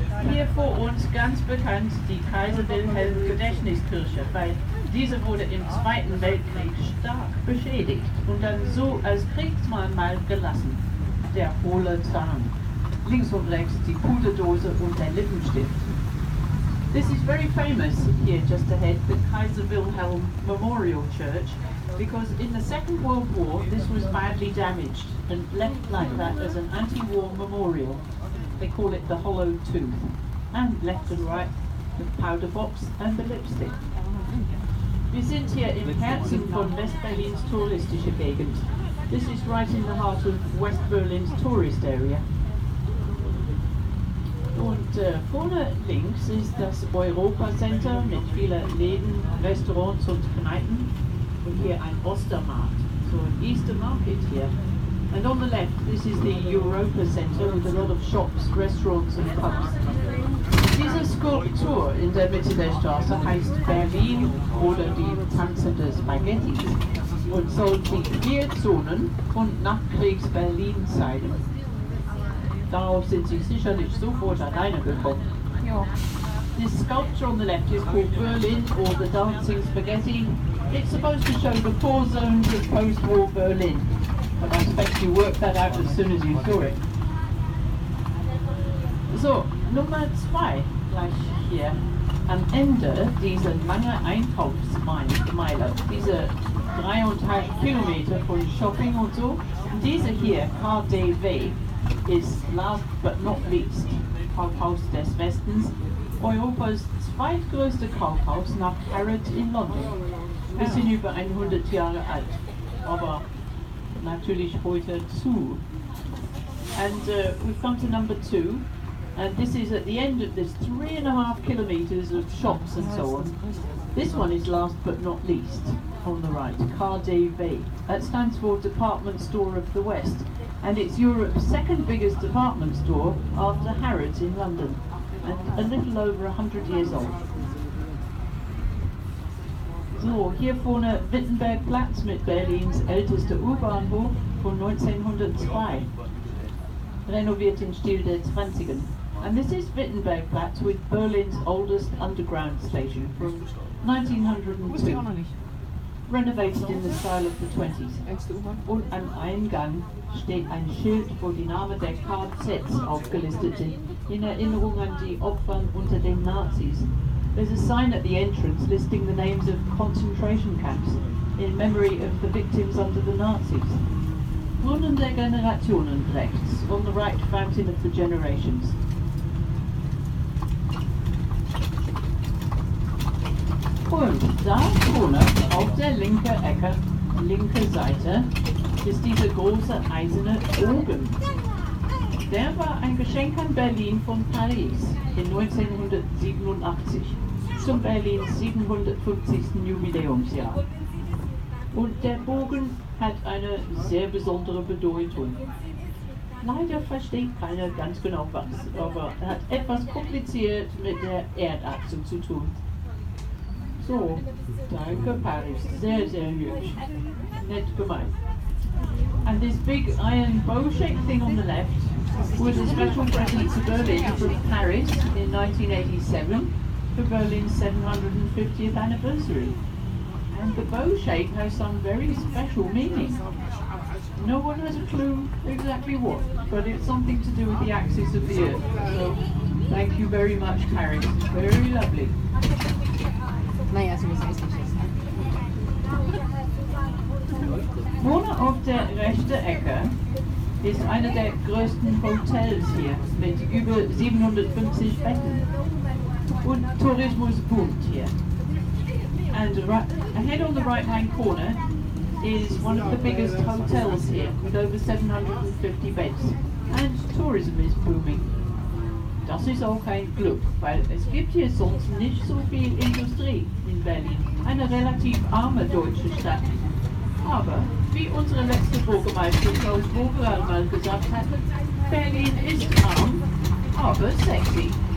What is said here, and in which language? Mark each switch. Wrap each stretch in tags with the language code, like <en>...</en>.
<de>hier vor uns ganz bekannt die Kaiser Wilhelm Gedächtniskirche, weil diese wurde im Zweiten Weltkrieg stark beschädigt und dann so als Kriegsmahnmal gelassen. Der hohle Zahn. Links und rechts die Puderdose und der Lippenstift.</de> <en>This is very famous here just ahead, the Kaiser Wilhelm Memorial Church, because in the Second World War this was badly damaged and left like that as an anti-war memorial. They call it the hollow tooth. And left and right, the powder box and the lipstick.</en> <de>Wir sind hier im Herzen von West-Berlins touristische Gegend.</de> <en>This is right in the heart of West Berlin's tourist area.</en> <de>Und vorne links ist das Europa Center mit vielen Läden, Restaurants und Kneipen. Und hier ein Ostermarkt, so</de> <en>an Easter market here. And on the left, this is the Europa Center with a lot of shops, restaurants and pubs.</en> <de>Diese Skulptur in der Mitte der Straße heißt Berlin oder die tanzende Spaghetti und soll die 4 Zonen von Nachkriegs-Berlin zeigen. Darauf sind Sie sicherlich sofort alleine gekommen. Ja.</de> <en>This sculpture on the left is called Berlin or the Dancing Spaghetti. It's supposed to show the 4 zones of post-war Berlin. But I expect you worked that out as soon as you saw it.</en> <de>So, Nummer 2, gleich hier. Am Ende dieser lange Einkaufsmeile, diese 3,5 Kilometer von Shopping und so, diese hier, KDW, ist</de> <en>last but not least</en> <de>Kaufhaus des Westens, Europas zweitgrößte Kaufhaus nach Harrods in London. Bisschen über 100 Jahre alt, aber natürlich heute zu.</de> <en>And we've come to number 2, and this is at the end of this 3.5 kilometers of shops and so on. This one is last but not least, on the right, KaDeWe. That stands for Department Store of the West, and it's Europe's second biggest department store after Harrods in London, and a little over 100 years old.</en> <de>So, hier vorne Wittenbergplatz mit Berlins ältester U-Bahnhof von 1902, renoviert im Stil der 20er.</de> <en>And this is Wittenbergplatz with Berlin's oldest underground station from 1902, renovated in the style of the 20s.</en> <de>Und am Eingang steht ein Schild, wo die Namen der KZs aufgelistet sind, in Erinnerung an die Opfer unter den Nazis.</de> <en>There's a sign at the entrance listing the names of concentration camps in memory of the victims under the Nazis.</en> <de>Brunnen der Generationen rechts,</de> <en>on the right, Fountain of the Generations.</en> <de>Und da vorne auf der linken Ecke, linke Seite, ist dieser große eiserne Ofen. Der war ein Geschenk an Berlin von Paris in 1987 zum Berlins 750. Jubiläumsjahr. Und der Bogen hat eine sehr besondere Bedeutung. Leider versteht keiner ganz genau was, aber er hat etwas kompliziert mit der Erdachse zu tun. So, danke Paris, sehr, sehr hübsch, nett gemeint.</de> <en>And this big iron bow-shaped thing on the left was a special present to Berlin from Paris in 1987 for Berlin's 750th anniversary. And the bow shape has some very special meaning. No one has a clue exactly what, but it's something to do with the axis of the Earth. So, thank you very much, Paris. Very lovely.</en> <de>Naja, so ist es nicht. Vorne auf der rechten Ecke ist einer der größten Hotels hier mit über 750 Betten. Und Tourismus boomt hier.</de> <en>And ahead on the right-hand corner is one of the biggest hotels here with over 750 beds. And tourism is booming.</en> <de>Das ist auch ein Glück, weil es gibt hier sonst nicht so viel Industrie in Berlin. Eine relativ arme deutsche Stadt. Aber, wie unsere letzte Bürgermeister Klaus Wogerer mal gesagt hat, Berlin ist arm, aber sexy.</de>